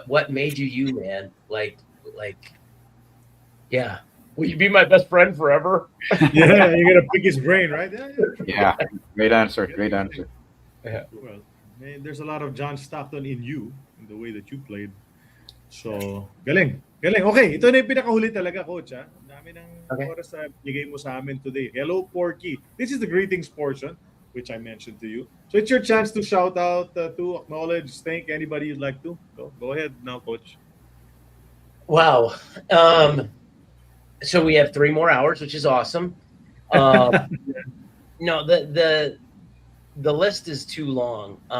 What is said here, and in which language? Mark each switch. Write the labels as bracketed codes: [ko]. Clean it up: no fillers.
[en] What made you, man? Like, yeah. Will you be my best friend forever? Yeah, you're gonna pick his brain, right? Yeah. Yeah. Great answer. Great answer. Well, man, there's a lot of John Stockton in you, in the way that you played. [tl] So, galing. Galing. Okay, ito na yung pinakahuli talaga, Coach. Ha? Ang dami ng oras na bigay mo sa amin today. [en] Hello, Porky. This is the greetings portion, which I mentioned to you. So, it's your chance to shout out, to acknowledge, thank anybody you'd like to. Go ahead now, Coach. Wow. So we have 3 more hours, which is awesome. No, the list is too long.